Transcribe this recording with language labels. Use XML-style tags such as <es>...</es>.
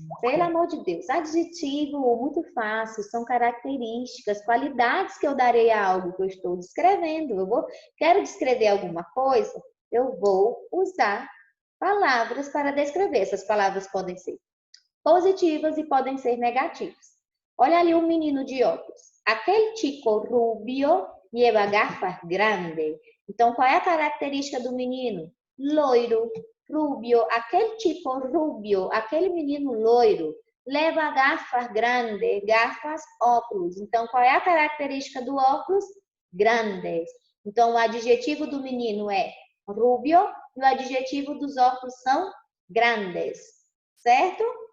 <pt>Pelo amor de Deus, adjetivo muito fácil, são características, qualidades que eu darei a algo que eu estou descrevendo. Quero descrever alguma coisa, eu vou usar palavras para descrever. Essas palavras podem ser positivas e podem ser negativas. Olha ali o menino de óculos.</pt> <es>Aquele chico rubio lleva gafas grandes.</es> <pt>Então, qual é a característica do menino? Loiro, rubio.</pt> <es>Aquele chico rubio,</es> <pt>aquele menino loiro, leva gafas grandes, gafas óculos. Então, qual é a característica do óculos? Grandes. Então, o adjetivo do menino é rubio e o adjetivo dos óculos são grandes, certo?</pt>